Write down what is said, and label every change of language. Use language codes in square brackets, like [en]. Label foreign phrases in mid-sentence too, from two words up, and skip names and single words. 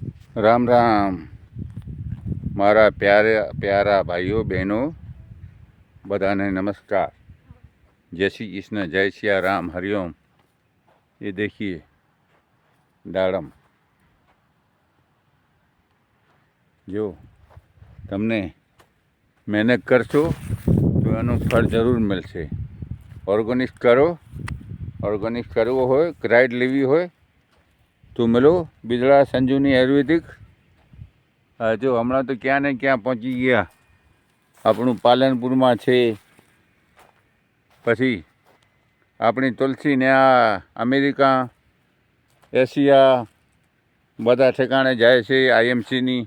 [gu] રામ રામ મારા પ્યારા ભાઈઓ બહેનો બધાને नमस्कार। [hi] जय श्री कृष्ण, जय सिया राम, हरिओम। ये देखिए दाड़म, [gu] जो તમને મહેનત કરશો તો એનું ફળ જરૂર મળશે। ઓર્ગેનિક કરો, ઓર્ગેનિક કરવો હોય, ક્રાઇડ લેવી હોય તો મળો બિદડા સંજુની આયુર્વેદિક। જો હમણાં તો ક્યાં ને ક્યાં પહોંચી ગયા, આપણું પાલનપુરમાં છે, પછી આપણી તુલસીને આ અમેરિકા, એશિયા બધા ઠેકાણે જાય છે આઈએમસીની।